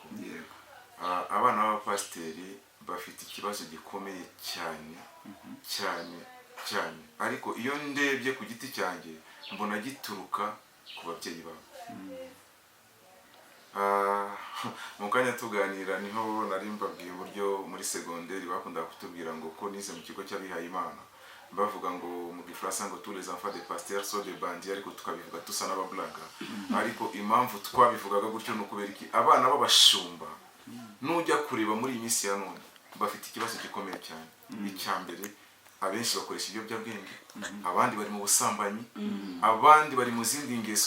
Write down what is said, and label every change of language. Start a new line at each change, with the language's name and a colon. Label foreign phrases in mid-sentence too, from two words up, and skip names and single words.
Kinyarwanda: Abana b'abapasiteri bafite ikibazo gikomeye cyane cyane cyane, ariko iyo ndebye ku giti cyanjye mbona gituruka ku babyeyi babo. Mu kanya tuganira niho nari mbabwiye uburyo muri segonderi bakundaga kutubwira ngo ko nize mu kigo cy'abihaye Imana, bavuga ngo mu gifaransa ngo
French: tous les enfants des pasteurs sont des bandits,
Kinyarwanda: ariko tukabivuga tusa n'abablaga. Ariko impamvu twabivugaga gutyo ni ukubera iki abana b'abashumba nujya kureba muri iyi minsi ya none bafite ikibazo gikomeye cyane. Icyambere, abenshi bakoresha ibiyobyabwenge, abandi bari mu busambanyi, abandi bari mu zindi ngeso.